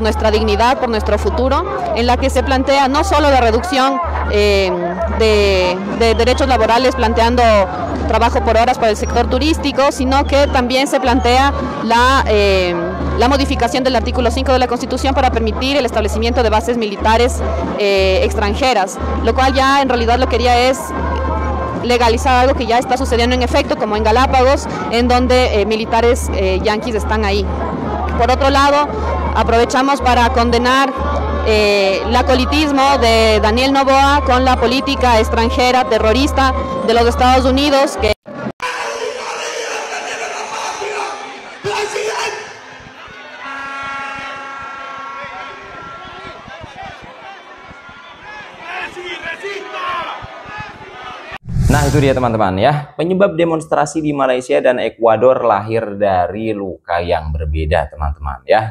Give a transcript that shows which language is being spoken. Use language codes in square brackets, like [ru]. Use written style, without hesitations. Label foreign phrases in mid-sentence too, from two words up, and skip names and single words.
[es] nuestra dignidad, por nuestro futuro, en la que se plantea no solo la reducción de derechos laborales, planteando trabajo por horas para el sector turístico, sino que también se plantea la modificación del artículo 5 de la Constitución para permitir el establecimiento de bases militares extranjeras, lo cual ya en realidad lo quería es legalizar algo que ya está sucediendo en efecto, como en Galápagos, en donde militares yanquis están ahí. Por otro lado, aprovechamos para condenar el acolitismo de Daniel Noboa con la política extranjera terrorista de los Estados Unidos, que [id] Nah, itu dia teman-teman ya. Penyebab demonstrasi di Malaysia dan Ekuador lahir dari luka yang berbeda teman-teman ya.